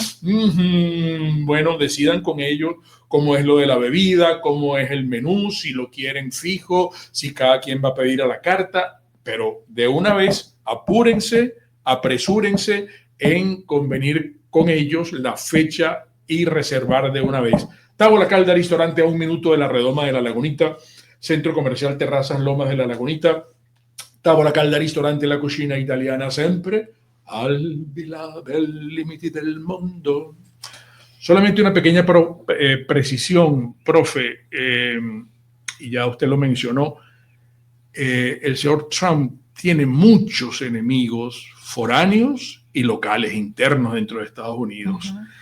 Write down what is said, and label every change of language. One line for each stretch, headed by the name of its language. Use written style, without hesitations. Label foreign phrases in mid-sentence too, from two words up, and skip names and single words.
Spanish: Bueno, decidan con ellos cómo es lo de la bebida, cómo es el menú, si lo quieren fijo, si cada quien va a pedir a la carta, pero de una vez apúrense, apresúrense en convenir con ellos la fecha y reservar de una vez. Tavola Calda Ristorante, a 1 minuto de la Redoma de la Lagunita, Centro Comercial Terrazas Lomas de la Lagunita.
Italian: Tavola Calda Ristorante, la cucina italiana sempre al di là del
Spanish: límite del mundo. Solamente una pequeña precisión, profe, y ya usted lo mencionó, el señor Trump tiene muchos enemigos foráneos y locales internos dentro de Estados Unidos.